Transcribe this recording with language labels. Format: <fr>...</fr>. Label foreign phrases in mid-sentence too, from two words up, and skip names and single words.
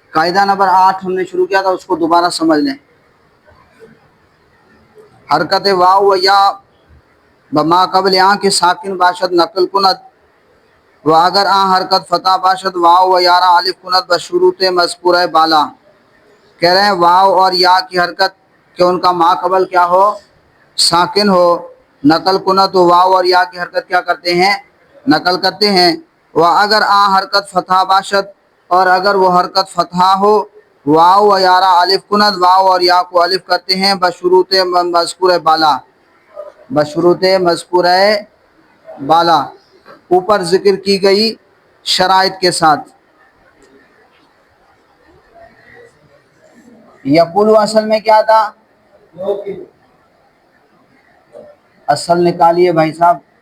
<ur>قاعدہ نمبر 8 ہم نے شروع کیا تھا، اس کو دوبارہ سمجھ لیں۔</ur> <fa>حرکت واو و یا بما قبل آن کے ساکن باشد نقل کند و اگر آن حرکت فتح باشد واو و یارہ الف کند بشروط مذکورہ بالا۔</fa> <ur>کہہ رہے ہیں واو اور یا کی حرکت کہ ان کا ما قبل کیا ہو، ساکن ہو،</ur> <fa>نقل کند</fa> <ur>تو واو اور یا کی حرکت کیا کرتے ہیں، نقل کرتے ہیں۔</ur> <fa>و اگر آن حرکت فتح باشد</fa> <ur>اور اگر وہ حرکت فتح ہو</ur> <fa>واو و یارہ الف کند</fa> <ur>واو اور یا کو الف کرتے ہیں</ur> <fa>بشروط مذکورہ بالا، بشروط مذکورہ بالا،</fa> <ur>اوپر ذکر کی گئی شرائط کے ساتھ۔ یقولو اصل میں کیا تھا، اصل نکالیے بھائی صاحب،</ur>